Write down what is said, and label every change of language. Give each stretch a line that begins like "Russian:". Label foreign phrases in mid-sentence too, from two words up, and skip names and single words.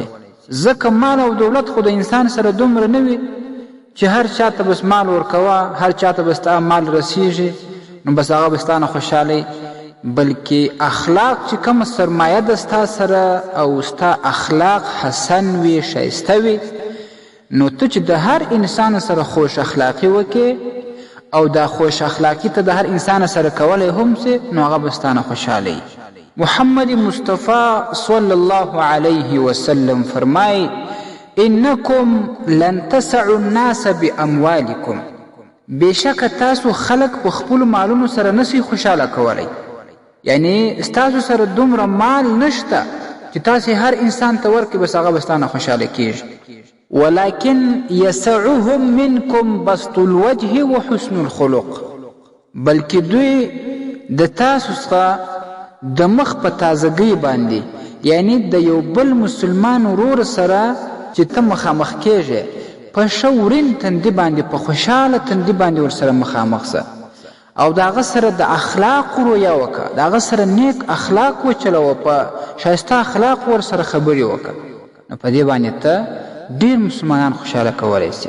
Pashto: ځکه مال او دولت خو د انسان سره دومره نه وي چې هر چاته بس مال ورکوه، هر چاته بس تا مال رسیږي نو بس هغه بس تا نه خوشحالی، بلکې اخلاق چې کومه سرمایه ده ستا سره او ستا اخلاق حسن وي، ښایسته وي، نو ته چې د هر انسان سره خوش اخلاقی وکې او دا خوش اخلاقی ته د هر انسان سره کولی هم سي نو هغه به ستا نه خوشحالی. محمد مصطفی
Arabic: صلی الله علیه وسلم
Pashto: فرمای
Arabic: انکم لن تسعوا الناس باموالکم،
Pashto: بېشکه تاسو خلق په خپلو مالونو سره نسی خوشحاله کولی. یعنی ستاسو سره دومره مال نشته چې تاسې هر انسان ته ورکړي بس هغه به ستا نه خوشحاله کېږي.
Arabic: ولكن يسعهم منكم بسط الوجه وحسن الخلق،
Pashto: بلکې دوی د تاسو څخه د مخ په تازګۍ باندې، یعنی د یو بل مسلمان ورور سره چې ته مخامخ کېږې په ښه ورین تندي باندې، په خوشحاله تندي باندې ورسره مخامخ سه او د هغه سره د اخلاق رویه وکړه، د هغه سره نیک اخلاق وچلوه، په ښایسته اخلاق ورسره خبرې وکړه، نو په دې باندې ته ډېر مسلمانان خوشحاله کولی شي.